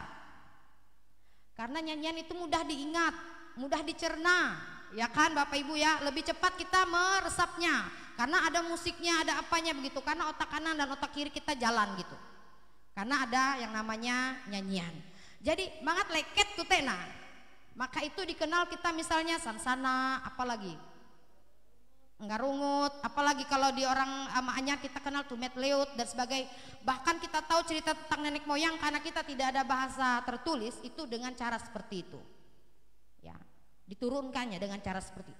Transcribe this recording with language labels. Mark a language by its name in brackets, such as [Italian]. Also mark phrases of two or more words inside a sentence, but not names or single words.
[Indonesian] Karena nyanyian itu mudah diingat, mudah dicerna, ya kan Bapak Ibu ya. Lebih cepat kita meresapnya. Karena ada musiknya, ada apanya begitu. Karena otak kanan dan otak kiri kita jalan gitu. Karena ada yang namanya nyanyian. [Ngaju] Jadi banget leket kutena. [Indonesian] Maka itu dikenal kita misalnya sansana, apalagi ngarungut, apalagi kalau di orang amaannya kita kenal tumet leut dan sebagainya. Bahkan kita tahu cerita tentang nenek moyang karena kita tidak ada bahasa tertulis itu dengan cara seperti itu. Ya, diturunkannya dengan cara seperti itu.